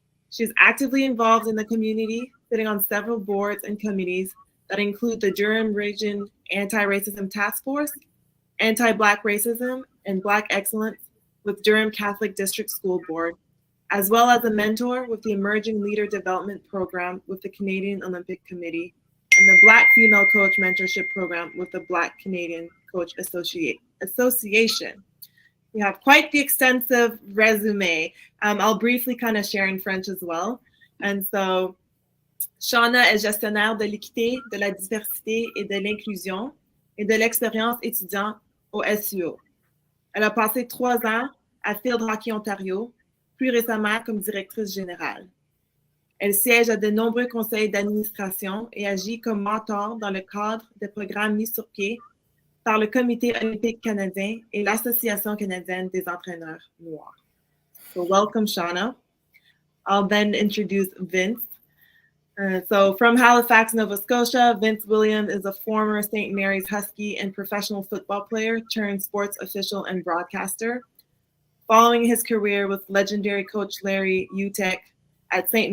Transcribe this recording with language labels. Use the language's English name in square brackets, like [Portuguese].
[English] She's actively involved in the community, sitting on several boards and committees that include the Durham Region Anti-Racism Task Force, Anti-Black Racism, and Black Excellence with Durham Catholic District School Board, as well as a mentor with the Emerging Leader Development Program with the Canadian Olympic Committee, and the Black Female Coach Mentorship Program with the Black Canadian Coach Association. We have quite the extensive resume. I'll briefly kind of share in French as well. And so, [French] Shauna est gestionnaire de l'équité, de la diversité et de l'inclusion et de l'expérience étudiante au SUO. Elle a passé 3 ans à Field Hockey Ontario, plus récemment comme directrice générale. Elle siège à de nombreux conseils d'administration et agit comme mentor dans le cadre des programmes mis sur pied par le Comité olympique canadien et l'Association canadienne des entraîneurs noirs. [English] So welcome, Shauna. I'll then introduce Vince. So from Halifax, Nova Scotia, Vince Williams is a former St. Mary's Husky and professional football player turned sports official and broadcaster. Following his career with legendary coach Larry Utek at St.